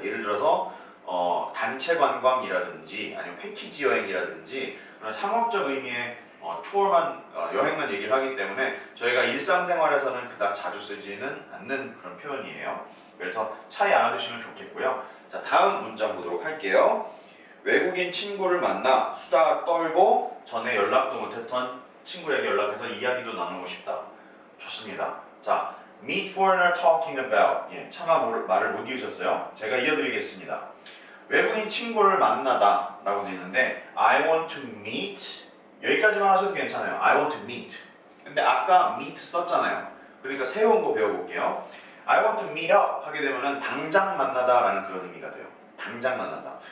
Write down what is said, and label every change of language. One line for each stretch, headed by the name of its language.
Korean: 예를 들어서 단체 관광이라든지 아니면 패키지 여행이라든지 그런 상업적 의미의 여행만 얘기를 하기 때문에 저희가 일상생활에서는 그닥 자주 쓰지는 않는 그런 표현이에요. 그래서 차이 알아두시면 좋겠고요. 자, 다음 문장 보도록 할게요. 외국인 친구를 만나 수다 떨고 전에 연락도 못했던 친구에게 연락해서 이야기도 나누고 싶다. 좋습니다.
English: 자, meet foreigner talking about.
Korean: 예, 차마 말을 못 이으셨어요. 제가 이어드리겠습니다. 외국인 친구를 만나다 라고 되어 있는데
English: I want to meet
Korean: 여기까지만 하셔도 괜찮아요.
English: I want to meet.
Korean: 근데 아까 meet 썼잖아요. 그러니까 새로운 거 배워볼게요.
English: I want to meet up
Korean: 하게 되면은 당장 만나다 라는 그런 의미가 돼요. 당장 만나다.